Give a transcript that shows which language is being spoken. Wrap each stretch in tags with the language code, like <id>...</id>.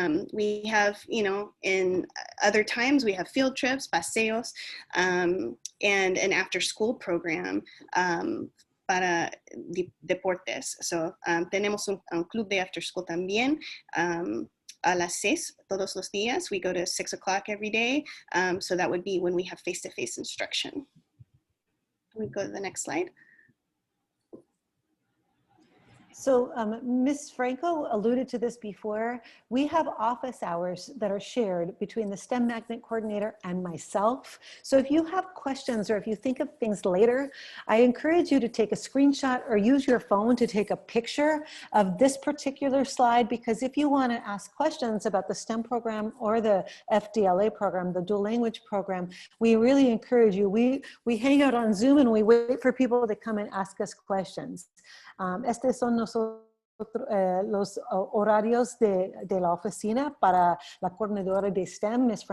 <en>We have, in other times we have field trips,</en> <es>paseos,</es> <en>and an after school program</en> <es>para deportes. So tenemos un club de</es> <en>after school</en> <es>también. A las 6 todos los días.</es> <en>We go to 6 o'clock every day. So that would be when we have face-to-face instruction. We go to the next slide. So Ms. Franco alluded to this before. We have office hours that are shared between the STEM Magnet Coordinator and myself. So if you have questions or if you think of things later, I encourage you to take a screenshot or use your phone to take a picture of this particular slide, because if you want to ask questions about the STEM program or the FDLA program, the dual language program, we really encourage you. We hang out on Zoom and we wait for people to come and ask us questions.</en> <es>Estos son los horarios de la oficina para la coordinadora de STEM, Ms.</es>